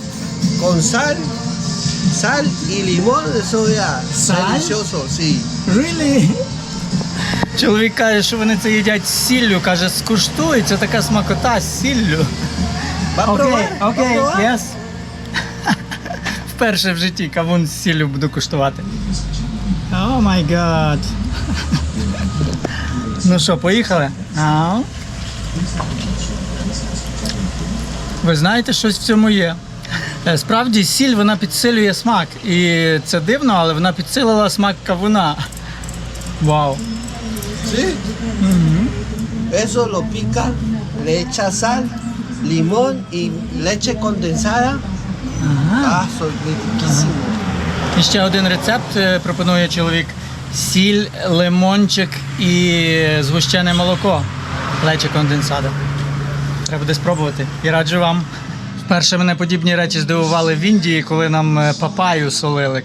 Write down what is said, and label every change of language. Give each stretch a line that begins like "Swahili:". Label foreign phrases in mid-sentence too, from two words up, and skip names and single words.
Spanish: Con sal y limón, eso ya. Sal? Delicioso, sí.
English: Really?
Ukrainian: Чоловік каже, що вони це їдять з сіллю, каже, скуштуй, це така смакота з сіллю.
Spanish: ¿Va a probar? ¿Va a
Ukrainian: Окей,
Spanish: probar?
English: yes.
Ukrainian: Вперше в житті кавун з сіллю буду куштувати.
English: Oh my god.
Ukrainian: Ну що, поїхали? Ау. Ви знаєте, щось в цьому є. Справді, сіль, вона підсилює смак. І це дивно, але вона підсилила смак кавуна. Вау.
Spanish: Sí. Eso lo pica, le echa sal, limón y leche condensada. Ah, soy riquísimo.
Ukrainian: І ще один рецепт пропонує чоловік. Сіль, лимончик і згущене молоко.
Spanish: leche condensada.
Ukrainian: Треба буде спробувати. І раджу вам. Вперше мене подібні речі здивували в Індії, коли нам папаю солили.